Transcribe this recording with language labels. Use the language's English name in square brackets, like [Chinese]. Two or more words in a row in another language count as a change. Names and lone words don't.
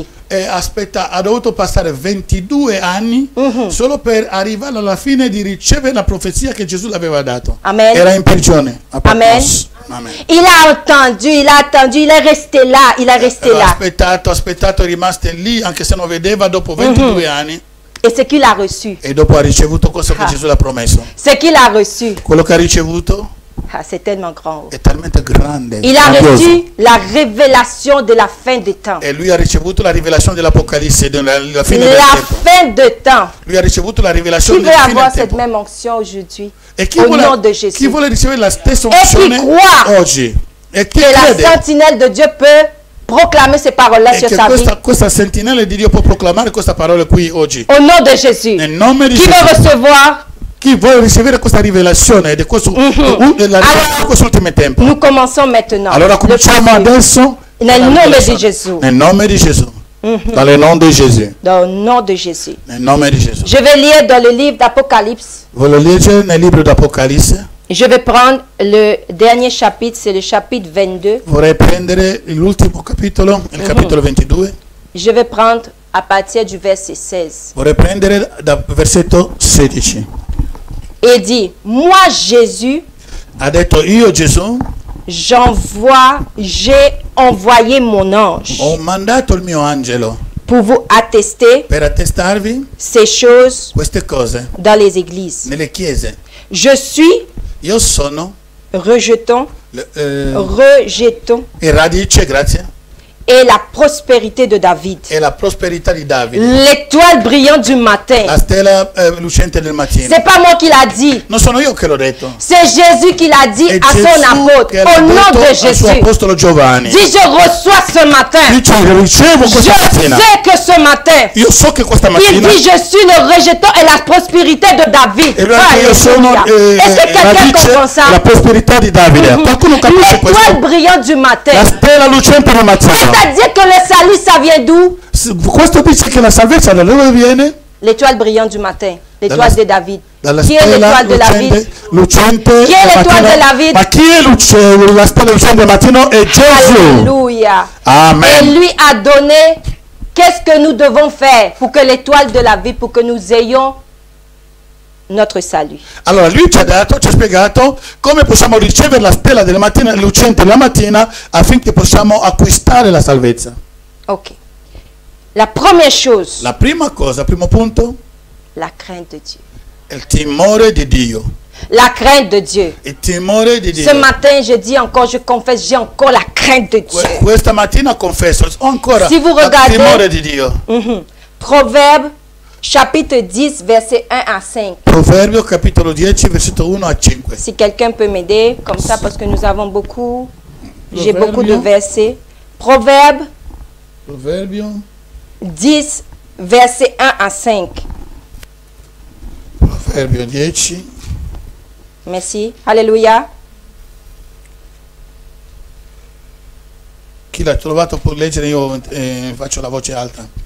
[Italian] Ha dovuto passare 22 anni solo per arrivare alla fine di ricevere la profezia che Gesù l'aveva dato. Amen. Era in prigione. Amen. Amen. [French] Il a attendu, il est resté là, [Italian] Ha aspettato, è rimasto lì anche se non vedeva dopo 22 anni. [French] Et ce qu'il a reçu. [Italian] E dopo ha ricevuto cosa che Gesù l'ha promesso. [French] Ce qu'il a reçu. [Italian] Quello che ha ricevuto. [French] C'est tellement grand. [Italian] È talmente grande. [French] Il a reçu la révélation de la fin des temps. [Italian] E lui ha ricevuto la rivelazione dell'Apocalisse della fine del tempo. [French] La fin des temps. [Italian] Lui ha ricevuto la rivelazione della fine del tempo. [French] Qui veut avoir cette même onction aujourd'hui? Au nom de Jésus. [Italian] Chi vuole ricevere la stessa unzione oggi? E chi [French] crede la sentinelle de Dieu peut proclamer ces paroles-là sur sa vie. [Italian] Questa sentinella di Dio può proclamare questa parola qui oggi. [French] Au nom de Jésus. [Italian] Nel nome di Gesù. Chi vuole recevoir? Chi vuole ricevere questa rivelazione di questo ultimo tempo? [French] Nous commençons maintenant. [Italian] Allora cominciamo adesso. Nel nome di Gesù. Nel nome di Gesù. [French] Dans le nom de Jésus. Dans le nom de Jésus. [Italian] Nel nome di Gesù. [French] Je vais lire dans le livre d'Apocalypse. [Italian] Voglio leggere nel libro d'Apocalisse. [French] Je vais prendre le dernier chapitre, c'est le chapitre 22. [Italian] Vorrei prendere l'ultimo capitolo, il capitolo 22. [French] Je vais prendre à partir du verset 16. [Italian] Vorrei prendere dal versetto 16. [French] Et dit, moi Jésus, [Italian] ha detto io Gesù, [French] j'ai envoyé mon ange. [Italian] Ho mandato il mio angelo. [French] Pour vous attester [Italian] per attestarvi [French] ces choses [Italian] queste cose [French] dans les églises. [Italian] Nelle chiese. [French] Je suis [Italian] io sono [French] rejeton [Italian] e radice, grazie. [French] Et la prospérité de David. [Italian] E la prosperità di Davide. [French] L'étoile brillante du matin. [Italian] La stella lucente del mattino. [French] C'est pas moi qui l'a dit. [Italian] Non sono io che l'ho detto. [French] C'est Jésus qui l'a dit à son apôtre. Au nom de Jésus. [Italian] Suo apostolo Giovanni. [French] Dis je reçois ce matin. [Italian] Dice ricevo questa mattina. [French] Je sais que ce matin. [Italian] Io so che questa mattina. [French] Il dit je suis le rejeton et la prospérité de David. [Italian] Io sono [French] Est-ce que quelqu'un comprend ça? [Italian] La prosperità di Davide. Qualcuno capisce questo? [French] L'étoile brillante du matin. [Italian] La stella lucente del mattino. [French] C'est-à-dire que le salut, ça vient d'où? [Italian] Questo dice che la salvezza da dove viene? [French] L'étoile brillante du matin, l'étoile de David. Qui est l'étoile de David? Qui est l'étoile de David? [Italian] Ma chi è la stella lucente del mattino? È Gesù. Alléluia. Amen. [French] Et lui a donné qu'est-ce que nous devons faire pour que l'étoile de la vie, pour que nous ayons notre salut. [Italian] Allora lui ci ha spiegato come possiamo ricevere la stella della mattina lucente la mattina affinché possiamo acquistare la salvezza. [French] Ok. La première chose. [Italian] La prima cosa, primo punto. [French] La crainte de Dieu. [Italian] Il timore di Dio. [French] La crainte de Dieu. [Italian] Il timore di Dio. [French] Ce matin, je dis encore, je confesse, j'ai encore la crainte de Dieu. [Italian] Questa mattina confesso ancora [French] si vous [Italian] il timore di [French] regardez [Italian] Dio. [French] Proverbe chapitre 10, verset 1 à 5. [Italian] Proverbio capitolo 10, versetto 1 a 5. [French] Si quelqu'un peut m'aider, comme ça, parce que nous avons beaucoup, j'ai beaucoup de versets. Proverbe 10, verset 1 à 5. [Italian] Proverbio 10. [French] Merci. Alléluia. [Italian] Chi l'ha trovato può leggere, io faccio la voce alta.